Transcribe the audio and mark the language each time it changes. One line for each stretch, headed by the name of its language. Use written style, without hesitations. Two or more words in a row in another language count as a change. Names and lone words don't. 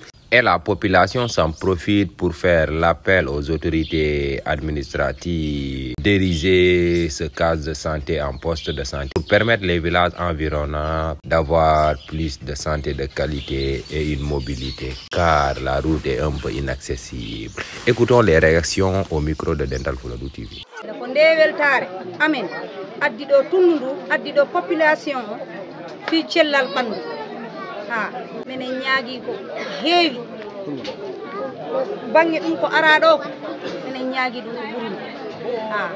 French: Et la population s'en profite pour faire l'appel aux autorités administratives d'ériger ce case de santé en poste de santé pour permettre les villages environnants d'avoir plus de santé de qualité et une mobilité car la route est un peu inaccessible. Écoutons les réactions au micro de Dental Fuladu TV. Amen.
Fula: Addido tundu addido population fi cellal bandu ha menen ñaagi ko heewi bangi dum ko araado menen ñaagi dum buri ha